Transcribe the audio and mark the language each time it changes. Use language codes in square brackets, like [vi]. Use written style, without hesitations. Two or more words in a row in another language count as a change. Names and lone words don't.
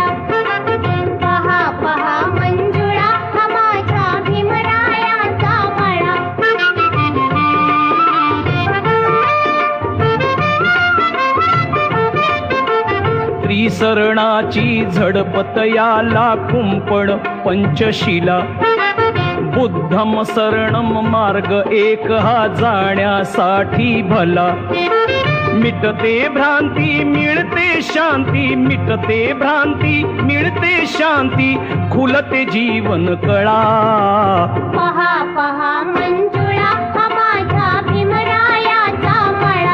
[mr] पहा पहा मंजुळा, हा माझ्या भीमरायाचा मळा. त्रिसरणाची झडपत याला कुंपण पंचशिला. [pi] बुद्धम शरणम [mr] मार्ग एक हा जाण्यासाठी भला. मिटते भ्रांती मिळते शांती, मिटते भ्रांती मिळते शांती. खुलते जीवन कळा. पहा पहा मंजुळा, हा माझ्या भीमरायाचा मळा.